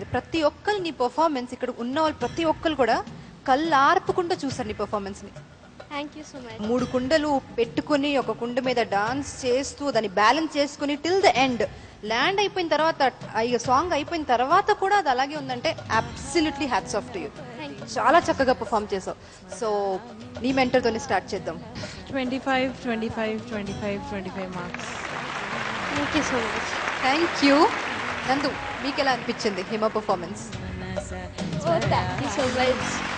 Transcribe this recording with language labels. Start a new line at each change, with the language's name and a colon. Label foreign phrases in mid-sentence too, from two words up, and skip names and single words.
Telugu: ప్రతి ఒక్కరు నీ పర్ఫార్మెన్స్ ఇక్కడ ఉన్న వాళ్ళు ప్రతి ఒక్కరు కూడా కళ్ళు ఆర్పకుండా చూసారు నీ పర్ఫార్మెన్స్ ని.
English: thank you so much.
Telugu: 3 కుండలు పెట్టుకుని ఒక కుండ మీద డాన్స్ చేస్తూ దాన్ని బ్యాలెన్స్ చేసుకుని
English: till the end
Telugu: ల్యాండ్ అయిపోయిన తర్వాత సాంగ్ అయిపోయిన తర్వాత కూడా అది అలాగే ఉందంటే
English: absolutely hats off to you. thank you.
Telugu: చాలా చక్కగా పర్ఫామ్ చేసావు. సో నీ మెంటర్ తోనే స్టార్ట్ చేద్దాం. 25 మార్క్స్.
English: thank you so much. thank you.
Telugu: నందు, మీకు ఎలా అనిపించింది హిమ పర్ఫార్మెన్స్?
English: thank you so much.